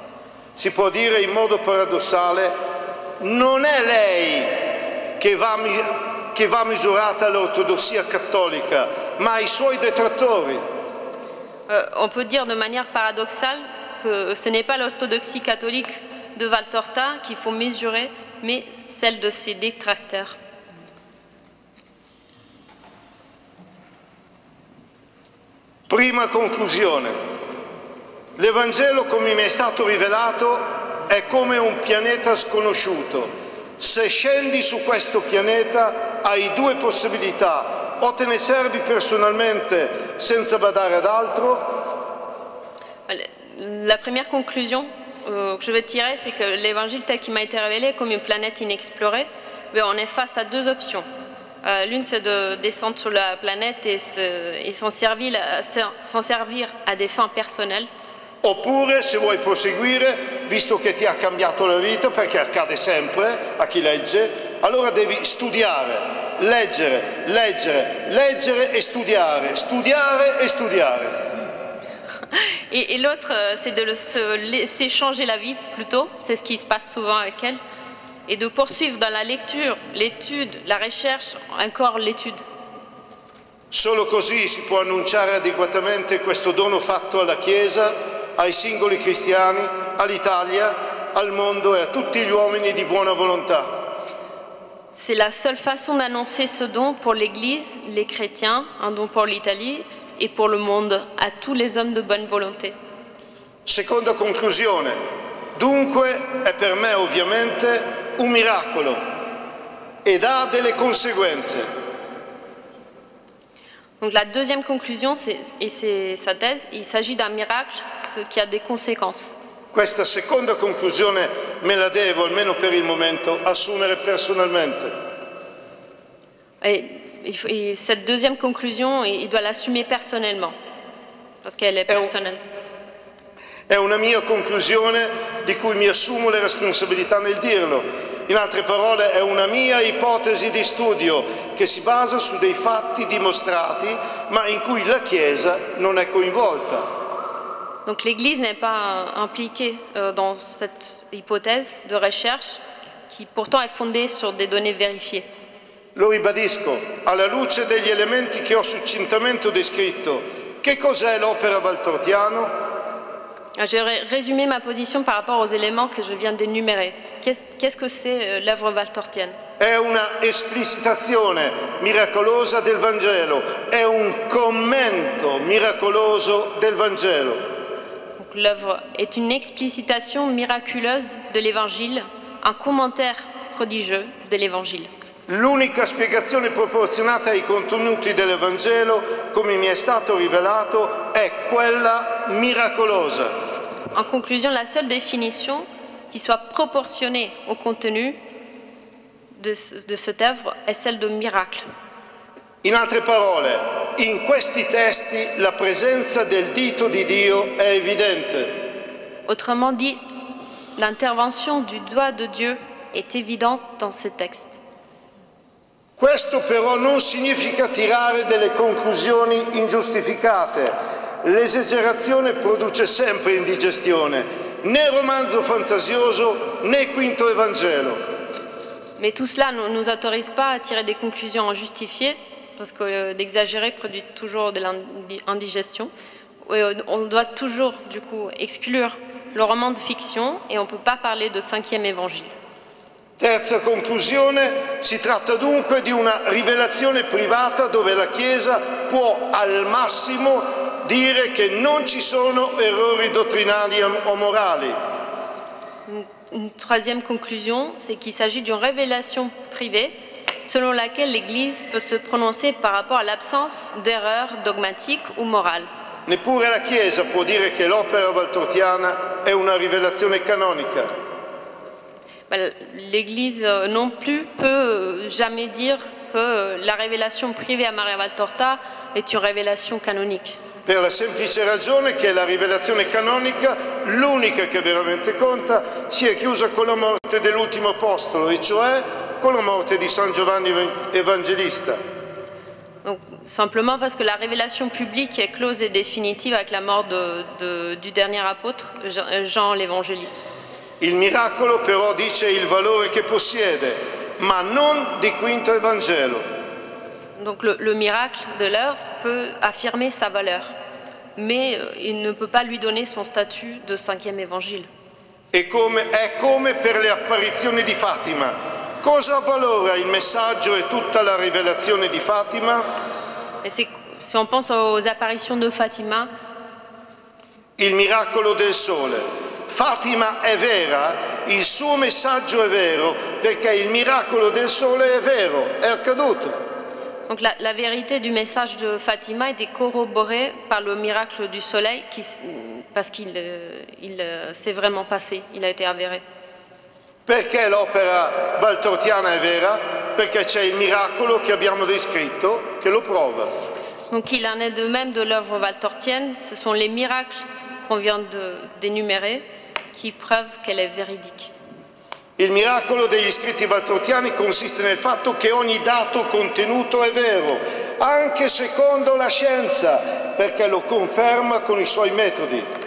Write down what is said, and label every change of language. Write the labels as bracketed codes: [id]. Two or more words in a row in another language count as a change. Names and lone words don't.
[it] Si può dire in modo paradossale, non è lei che va misurata l'ortodossia cattolica, ma i suoi detrattori. [fr] On peut dire de manière paradoxale que ce n'est pas l'orthodoxie catholique de Valtorta qu'il faut mesurer, mais celle de ses détracteurs. [it] Prima conclusione. L'Evangelo, come mi è stato rivelato, è come un pianeta sconosciuto. Se scendi su questo pianeta hai due possibilità. O te ne servi personalmente senza badare ad altro. [fr] La première conclusion que je vais tirer, c'est que l'évangile tel qu'il m'a été révélé est comme une planète inexplorée. Mais on est face à deux options. L'une, c'est de descendre sur la planète et s'en servir à des fins personnelles. [it] Oppure, se vuoi proseguire, visto che ti ha cambiato la vita, perché accade sempre a chi legge, allora devi studiare. Leggere, leggere, leggere et studiare, studiare et studiare. [fr] Et l'autre, c'est de se laisser changer la vie plutôt, c'est ce qui se passe souvent avec elle, et de poursuivre dans la lecture, l'étude, la recherche, encore l'étude. [it] Solo così si può annunciare adeguatamente questo dono fatto alla Chiesa, ai singoli cristiani, all'Italia, al mondo e a tutti gli uomini di buona volontà. [fr] C'est la seule façon d'annoncer ce don pour l'Église, les chrétiens, un don pour l'Italie et pour le monde, à tous les hommes de bonne volonté. [it] Seconda conclusione. Dunque è per me ovviamente un miracolo ed ha delle conseguenze. [fr] Donc la deuxième conclusion, et c'est sa thèse, il s'agit d'un miracle, ce qui a des conséquences. [it] Questa seconda conclusione me la devo, almeno per il momento, assumere personalmente. [fr] Et cette deuxième conclusion, il doit l'assumer personnellement, parce qu'elle est personnelle. [it] È una mia conclusione di cui mi assumo le responsabilità nel dirlo. In altre parole, è una mia ipotesi di studio che si basa su dei fatti dimostrati, ma in cui la Chiesa non è coinvolta. [fr] Donc l'Église n'est pas impliquée dans cette hypothèse de recherche qui pourtant est fondée sur des données vérifiées. [it] Lo ribadisco, alla luce degli elementi che ho succintamente descritto, che cos'è l'opera Valtortiano? [fr] Je vais résumer ma position par rapport aux éléments que je viens d'énumérer. Qu'est-ce que c'est l'œuvre valtortienne? [it] È una esplicitazione miracolosa del Vangelo, è un commento miracoloso del Vangelo. [fr] L'œuvre est une explicitation miraculeuse de l'Évangile, un commentaire prodigieux de l'Évangile. [it] L'unica spiegazione proporzionata ai contenuti dell'Evangelo, come mi è stato rivelato, è quella miracolosa. [fr] En conclusion, la seule définition qui soit proportionnée au contenu de cette œuvre est celle de miracle. [it] In altre parole, in questi testi la presenza del dito di Dio è evidente. [fr] Autrement dit, l'intervention du doigt de Dieu est évidente dans ces textes. [it] Questo però non significa tirare delle conclusioni ingiustificate. L'esagerazione produce sempre indigestione, né romanzo fantasioso né quinto Evangelo. [fr] Mais tout cela ne nous autorise pas à tirer des conclusions injustifiées, parce que d'exagérer produit toujours de l'indigestion. On doit toujours, du coup, exclure le roman de fiction et on ne peut pas parler de cinquième évangile. [it] Terza conclusione, si tratta dunque di una rivelazione privata dove la Chiesa può al massimo dire che non ci sono errori dottrinali o morali. [fr] Une troisième conclusion, c'est qu'il s'agit d'une révélation privée selon laquelle l'Église peut se prononcer par rapport à l'absence d'erreurs dogmatiques ou morales. [it] Neppure la Chiesa può dire che l'opera valtortiana è una rivelazione canonica. [fr] L'Église non plus peut jamais dire que la révélation privée à Maria Valtorta est une révélation canonique. [it] Per la semplice ragione che la rivelazione canonica, l'unica che veramente conta, si è chiusa con la morte dell'ultimo apostolo, e cioè con la morte di San Giovanni Evangelista. [fr] Donc, simplement parce que la révélation publique est close et définitive avec la mort du dernier apôtre, Jean l'Évangéliste. [it] Il miracolo però dice il valore che possiede, ma non di quinto Evangelo. [fr] Donc le miracle de l'œuvre peut affirmer sa valeur, mais il ne peut pas lui donner son statut de cinquième évangile. [it] È come per le apparizioni di Fatima. Cosa ha valore il messaggio e tutta la rivelazione di Fatima? [fr] Et si on pense aux apparitions de Fatima, [it] il miracolo del sole. Fatima è vera, il suo messaggio è vero, perché il miracolo del sole è vero, è accaduto. [fr] Donc la vérité du message de Fatima était corroborée par le miracle du soleil parce qu'il s'est vraiment passé, il a été avéré. [it] Perché l'opera valtortiana è vera? Perché c'è il miracolo che abbiamo descritto che lo prova. [fr] Donc il en est de même de l'œuvre valtortienne, ce sont les miracles qu'on vient d'énumérer qui prouvent qu'elle est véridique. [it] Il miracolo degli scritti valtortiani consiste nel fatto che ogni dato contenuto è vero, anche secondo la scienza, perché lo conferma con i suoi metodi.